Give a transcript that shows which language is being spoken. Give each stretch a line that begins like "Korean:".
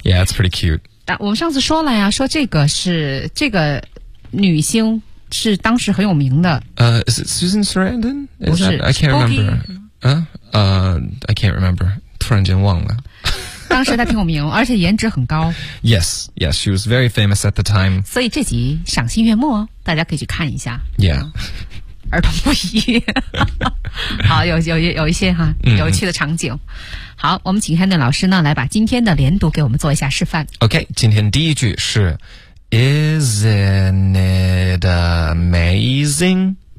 English: Yeah， it's pretty cute。
Chinese: 但我们上次说了呀，说这个是这个女星。是当时很有名的。
English: Is it Susan Sarandon?
Chinese: Is 不是
English: that, I can't remember. I can't remember.
Chinese: 突然间忘了。当时她挺有名，而且颜值很高。
English: Yes, yes, she was very famous at the time.
Chinese: 所以这集赏心悦目，大家可以去看一下。
English: Yeah.
Chinese: 儿童不宜。好，有一些哈，有趣的场景。好，我们请 Hannah 老师呢，来把今天的连读给我们做一下示范。 OK, 今天第一句是
English: Isn't it amazing?